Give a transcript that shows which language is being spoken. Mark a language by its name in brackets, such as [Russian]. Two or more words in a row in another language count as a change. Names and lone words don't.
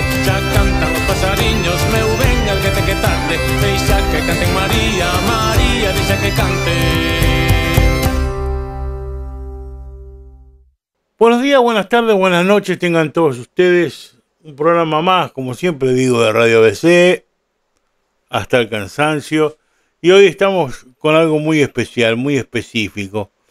[Galician] Xa cantan os pasariños, meu ben, erguete que tarde, deixa que canten María, María, deixa que canten. [Spanish] Buenos días, buenas tardes, buenas noches tengan todos ustedes. Un programa más, como siempre digo, de Radio ABC, hasta el cansancio. Y hoy estamos con algo muy especial, muy específico.